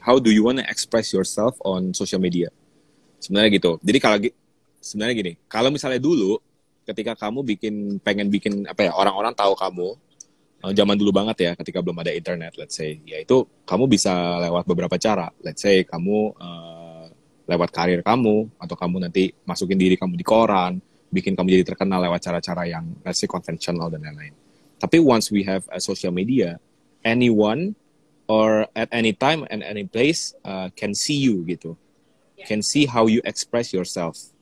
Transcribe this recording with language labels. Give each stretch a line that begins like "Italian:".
English: How do you want to express yourself on social media?
Indonesian: Sebenarnya gitu. Jadi sebenarnya gini, kalau misalnya dulu ketika kamu pengen bikin orang-orang tahu kamu, zaman dulu banget ya, ketika belum ada internet,
English: let's say,
Indonesian: yaitu kamu bisa lewat beberapa cara. Let's say kamu lewat karir kamu, atau kamu nanti masukin diri kamu di koran, bikin kamu jadi terkenal lewat cara-cara yang
English: let's say
Indonesian: konvensional dan lain-lain. Tapi
English: once we have a social media, anyone or at any time and any place can see you gitu, can see how you express yourself.